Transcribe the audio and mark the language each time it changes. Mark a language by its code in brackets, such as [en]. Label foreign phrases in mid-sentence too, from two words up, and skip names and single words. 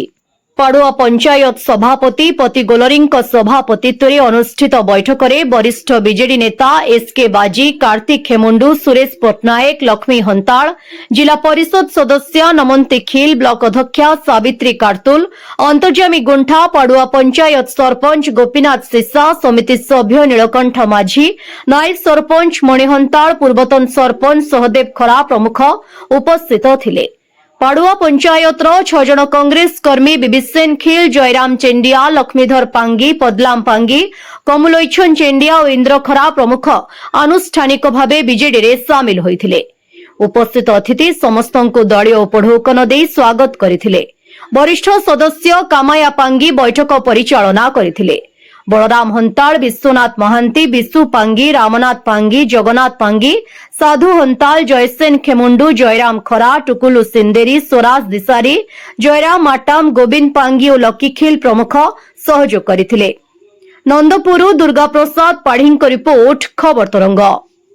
[or] ପାଡୁଆ ପଞ୍ଚାୟତ ସଭାପତି ପତି ଗୋଲରୀଙ୍କ ସଭାପତିତ୍ୱରେ ଅନୁଷ୍ଠିତ ବୈଠକରେ ବରିଷ୍ଠ ବିଜେଡି ନେତା ଏସ୍କେ ବାଜି, କାର୍ତ୍ତିକ ଖେମୁଣ୍ଡୁ, ସୁରେଶ ପଟ୍ଟନାୟକ, ଲକ୍ଷ୍ମୀ ହନ୍ତାଳ, ଜିଲ୍ଲା ପରିଷଦ ସଦସ୍ୟ ନମନ୍ତି ଖିଲ, ବ୍ଲକ ଅଧ୍ୟକ୍ଷା ସାବିତ୍ରୀ କାର୍ତୁଲ, ଅନ୍ତର୍ଯାମୀ ଗୁଣ୍ଠା, ପାଡୁଆ ପଞ୍ଚାୟତ ସରପଞ୍ଚ ଗୋପୀନାଥ ସିସା, ସମିତି ସଭ୍ୟ ନୀଳକଣ୍ଠ ମାଝୀ, ନାୟକ ସରପଞ୍ଚ ମଣି ହନ୍ତାଳ, ପୂର୍ବତନ ସରପଞ୍ଚ ସହଦେବ ଖରା ପ୍ରମୁଖ ଉପସ୍ଥିତ ଥିଲେ। ପାଡୁଆ ପଞ୍ଚାୟତର 6 ଜଣ କଂଗ୍ରେସ କର୍ମୀ ବିବିସେନ ଖିଲ, ଜୟରାମ ଚେଣ୍ଡିଆ, ଲକ୍ଷ୍ମୀଧର ପାଙ୍ଗୀ, ପଦଲାମ ପାଙ୍ଗୀ, କମଲୋଚନ ଚେଣ୍ଡିଆ ଓ ଇନ୍ଦ୍ର ଖରା ପ୍ରମୁଖ ଆନୁଷ୍ଠାନିକ ଭାବେ ବିଜେଡି ରେ ସାମିଲ ହୋଇଥିଲେ। ଉପସ୍ଥିତ ଅତିଥି ସମସ୍ତଙ୍କୁ ଦଳୀୟ ଉପଢୌକନ ଦେଇ ସ୍ୱାଗତ କରିଥିଲେ। ବରିଷ୍ଠ ସଦସ୍ୟ କାମାୟା ପାଙ୍ଗୀ ବୈଠକ ପରିଚାଳନା କରିଥିଲେ। ବଳରାମ ହନ୍ତାଳ, ବିଶ୍ୱନାଥ ମହାନ୍ତି, ବିଶୁ ପାଙ୍ଗୀ, ରାମନାଥ ପାଙ୍ଗୀ, ଜଗନ୍ନାଥ ପାଙ୍ଗୀ, ସାଧୁ ହନ୍ତାଳ, ଜୟସେନ ଖେମୁଣ୍ଡୁ, ଜୟରାମ ଖରା, ଟୁକୁଲୁ ସିନ୍ଦେରୀ, ସ୍ୱରାଜ ଦିଶାରୀ, ଜୟରାମ ମାଟାମ, ଗୋବିନ୍ଦ ପାଙ୍ଗୀ ଓ ଲକି ଖିଲ ପ୍ରମୁଖ ସହଯୋଗ କରିଥିଲେ। ନନ୍ଦପୁର ଦୁର୍ଗା ପ୍ରସାଦ ପାଢ଼ୀ ରିପୋର୍ଟ ଖବର ତରଙ୍ଗ।